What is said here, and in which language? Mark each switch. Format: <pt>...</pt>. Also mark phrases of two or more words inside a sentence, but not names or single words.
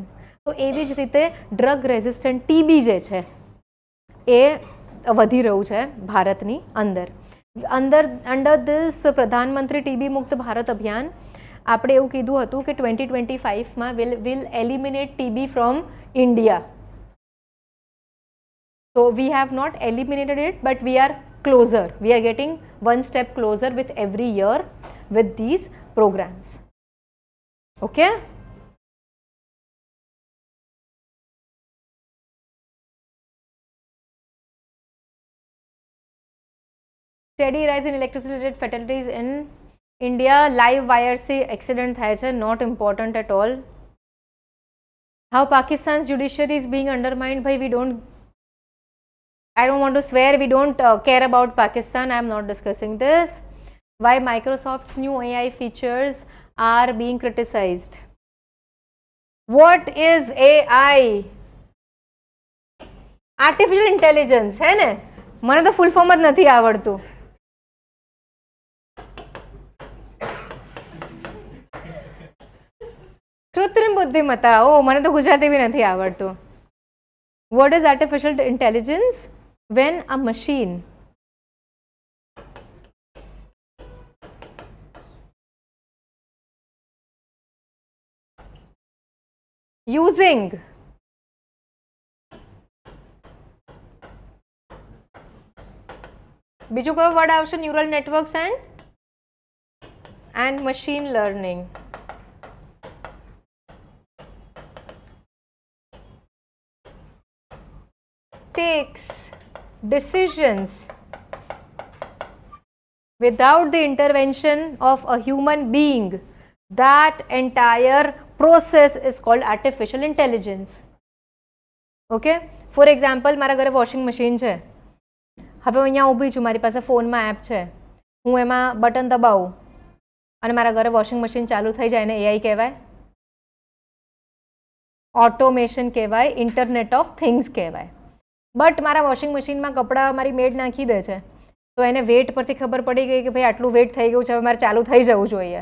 <gu>તો એવી જ રીતે</gu> <en>drug resistant TB</en> <gu>જે છે એ વધી રહ્યું છે ભારતની અંદર.</gu> <en>under this</en> <gu>પ્રધાનમંત્રી ટીબી મુક્ત ભારત અભિયાન આપણે એવું કીધું હતું કે 2025માં</gu> <en>will eliminate TB from India. So we have not eliminated it, but we are closer. We are getting one step closer with every year with these programs. Okay? Steady rise in electricity related fatalities in India. Live wire</en> <gu>se accident થાય છે,</gu> <en>not important at all. How Pakistan's judiciary is being undermined. Bhai, I don't want to swear, we don't care about Pakistan. I am not discussing this. Why Microsoft's new AI features are being criticized. What is AI? Artificial intelligence,</en> <hi>है ने?</hi> <gu>મને તો</gu> <en>full form</en> <gu>જ નથી આવડતું. કૃત્રિમ બુદ્ધિમત્તા. ઓ મને તો ગુજરાતી બી નથી આવડતું.</gu> <en>What is artificial intelligence? When a machine using</en> <gu>બીજું કયો વર્ડ આવશે?</gu> <en>neural networks and machine learning. Takes decisions without the intervention of a human being. That entire process is called artificial intelligence. Okay? For example,</en> <gu>મારા ઘરે</gu> <en>washing machine</en> <gu>છે. હવે હું અહીંયા ઊભી છું, મારી પાસે ફોનમાં એપ છે, હું એમાં બટન દબાવું અને મારા ઘરે</gu> <en>washing machine</en> <gu>ચાલુ થઈ જાય એને એઆઈ કહેવાય? ઓટોમેશન કહેવાય,</gu> <en>internet of things</en> <gu>કહેવાય. બટ મારા</gu> <en>washing machine</en> <gu>કપડાં મારી મેડ નાખી દે છે, તો એને વેટ પરથી ખબર પડી ગઈ કે ભાઈ આટલું વેટ થઈ ગયું છે, હવે મારે ચાલુ થઈ જવું જોઈએ.</gu>